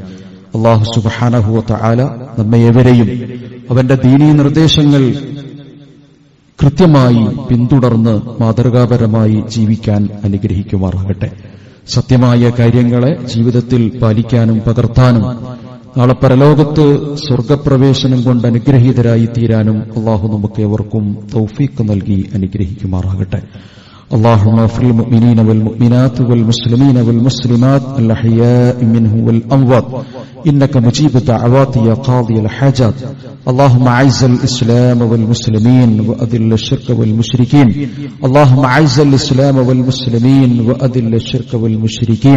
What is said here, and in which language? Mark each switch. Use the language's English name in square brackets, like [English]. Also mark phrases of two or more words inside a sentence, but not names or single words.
[Arabic] الله سبحانه وتعالى [Malayalam] നമ്മെ ഏവരെയും അവന്റെ ദീനീ നിർദ്ദേശങ്ങൾ കൃത്യമായി പിന്തുടർന്ന് മാതൃകാപരമായി ജീവിക്കാൻ അനുഗ്രഹിക്കുമാറാകട്ടെ. സത്യമായ കാര്യങ്ങളെ ജീവിതത്തിൽ പാലിക്കാനും പകർത്താനും നാളെ പരലോകത്ത് സ്വർഗപ്രവേശനം കൊണ്ട് അനുഗ്രഹീതരായി തീരാനും അള്ളാഹു നമുക്ക് ഏവർക്കും തൗഫീഖ് നൽകി അനുഗ്രഹിക്കുമാറാകട്ടെ. [Arabic] اللهم اغفر للمؤمنين والمؤمنات والمسلمين والمسلمات الأحياء منهم والأموات إنك مجيب الدعوات يا قاضي الحاجات. اللهم أعز الإسلام والمسلمين وأذل الشرك والمشركين. اللهم أعز الإسلام والمسلمين وأذل الشرك والمشركين.